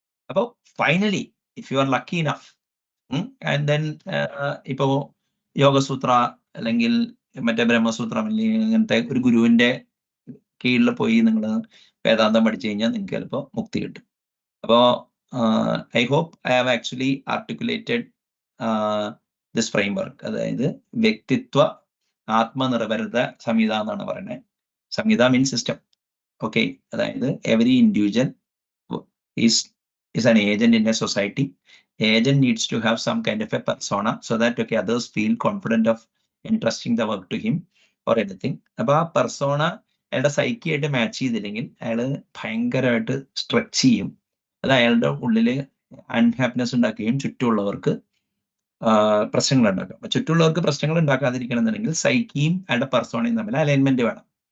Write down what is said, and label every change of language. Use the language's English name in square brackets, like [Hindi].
[Malayalam] അപ്പോൾ finally if you are lucky enough and then ഇപ്പോ യോഗസൂത്ര അല്ലെങ്കിൽ മറ്റേ ബ്രഹ്മസൂത്രം അല്ലെങ്കിൽ അങ്ങനത്തെ ഒരു ഗുരുവിന്റെ കീഴിൽ പോയി നിങ്ങൾ വേദാന്തം പഠിച്ചു കഴിഞ്ഞാൽ നിങ്ങൾക്ക് ചിലപ്പോൾ മുക്തി കിട്ടും. അപ്പോ [English] I hope I have actually articulated this framework. [Malayalam] അതായത് വ്യക്തിത്വ ആത്മനിർഭരത സംഹിത എന്നാണ് പറയുന്നത്. സംഹിത മീൻസ് സിസ്റ്റം. [English] okay, [Malayalam] അതായത് [English] Every individual is an agent in a society. Agent needs to have some kind of a persona so that others feel confident of entrusting the work to him or anything. [Malayalam] അപ്പൊ ആ persona അയാളുടെ psyche ആയിട്ട് match ചെയ്തില്ലെങ്കിൽ അയാള് ഭയങ്കരമായിട്ട് stretch ചെയ്യും. അത് അയാളുടെ ഉള്ളില് അൺഹാപ്പിനെസ് ഉണ്ടാക്കുകയും ചുറ്റുമുള്ളവർക്ക് പ്രശ്നങ്ങൾ ഉണ്ടാക്കും. അപ്പൊ ചുറ്റുമുള്ളവർക്ക് പ്രശ്നങ്ങൾ ഉണ്ടാക്കാതിരിക്കണം എന്നുണ്ടെങ്കിൽ സൈക്കിയും അയാളുടെ പെർസോണയും തമ്മിൽ അലൈൻമെന്റ് വേണം.